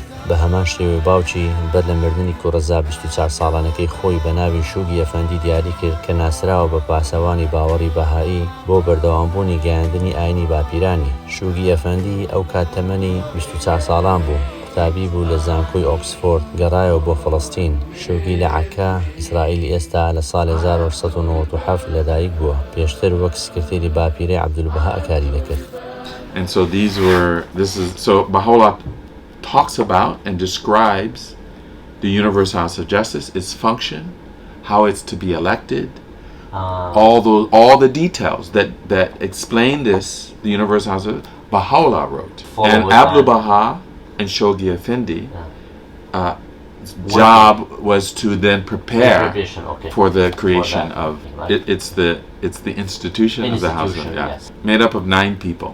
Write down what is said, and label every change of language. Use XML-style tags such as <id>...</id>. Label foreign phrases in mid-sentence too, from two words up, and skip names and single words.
<ckb>بە هەمان شێوەی باوکی بەر لە مردنی کوڕەزا 24 ساڵانەکەی خۆی بە ناوی شوگی ئەفەندی دیاری کرد کە ناسراوە بە پاسەوانی باوەڕی بەهایی بۆ بەردەوامبوونی گەیاندنی ئاینی باپیرانی. شوگی ئەفەندی ئەو کات تەمەنی 24 ساڵان بوو. قوتابی بوو لە زانکۆی ئۆکسفۆرد، گەڕایەوە بۆ فەڵەستین. شوگی لە عەکا، ئیسرائیلی ئێستا لە ساڵی 1997 لەدایک بووە. پێشتر وەک سکرتێری باپیرەی عەبدولبەها کاری دەکرد.</ckb> <en>And so Baha'u'llah talks about and describes the Universal House of Justice, its function, how it's to be elected, all the details that explain this. The Universal House of Baha'u'llah wrote, and Abdu'l-Baha and Shoghi Effendi job was to then prepare for the creation of it's the institution of the House of Justice, made up of 9 people.</en>